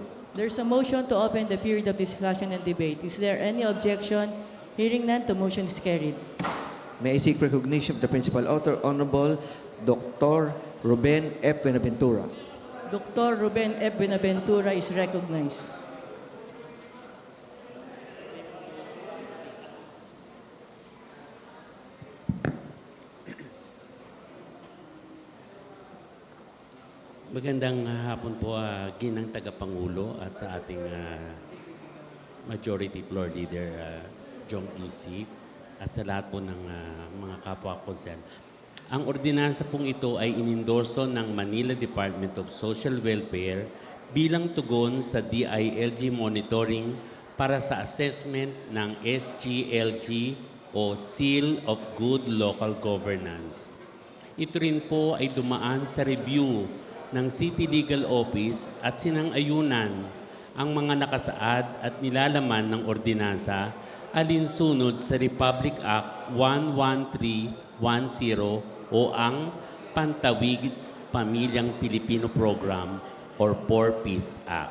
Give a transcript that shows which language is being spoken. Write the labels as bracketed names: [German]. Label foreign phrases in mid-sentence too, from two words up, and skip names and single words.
[English] There's a motion to open the period of discussion and debate. Is there any objection? Hearing none, the motion is carried. May I seek recognition of the principal author, Honorable Dr. Ruben F. Buenaventura. Dr. Ruben F. Buenaventura is recognized. [Filipino] Magandang hapon po, ginang tagapangulo at sa ating [English] Majority Floor Leader, [Filipino] Jong E.C. at sa lahat po ng mga kapwa konsen. Ang ordinansa pong ito ay inendorso ng Manila Department of Social Welfare bilang tugon sa DILG monitoring para sa assessment ng SGLG o Seal of Good Local Governance. Ito rin po ay dumaan sa review ng City Legal Office at sinang-ayunan ang mga nakasaad at nilalaman ng ordinansa alinsunod sa Republic Act 11310 o ang Pantawid Pamilyang Pilipino Program or 4Ps Act.